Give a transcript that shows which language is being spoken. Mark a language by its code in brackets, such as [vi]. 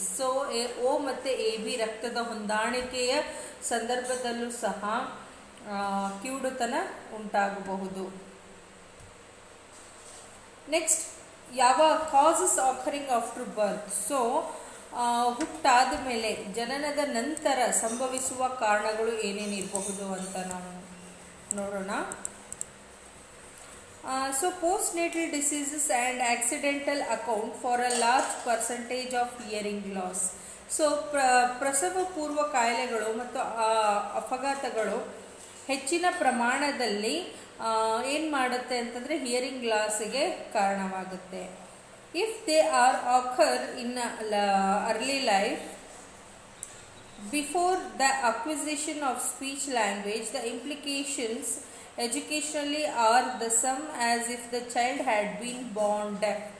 [kn] So O ಮತ್ತು AB ರಕ್ತದ ಹೊಂದಾಣಿಕೆಯ ಸಂದರ್ಭದಲ್ಲೂ ಸಹ ಕಿವುಡುತನ ಉಂಟಾಗಬಹುದು. [en] Next, ಯಾವ causes occurring after birth. [kn] ಸೊ ಹುಟ್ಟಾದ ಮೇಲೆ, ಜನನದ ನಂತರ ಸಂಭವಿಸುವ ಕಾರಣಗಳು ಏನೇನಿರಬಹುದು ಅಂತ ನಾವು ನೋಡೋಣ. [en] So postnatal diseases and accidental account for a large percentage of hearing loss. [kn] So ಪ್ರಸವ ಪೂರ್ವ ಕಾಯಿಲೆಗಳು ಮತ್ತು ಅಪಘಾತಗಳು ಹೆಚ್ಚಿನ ಪ್ರಮಾಣದಲ್ಲಿ ಏನು ಮಾಡುತ್ತೆ ಅಂತಂದರೆ hearing ಲಾಸಿಗೆ ಕಾರಣವಾಗುತ್ತೆ. [en] If they are occur in early life before the acquisition of speech language, the implications educationally are the same as if the child had been born deaf.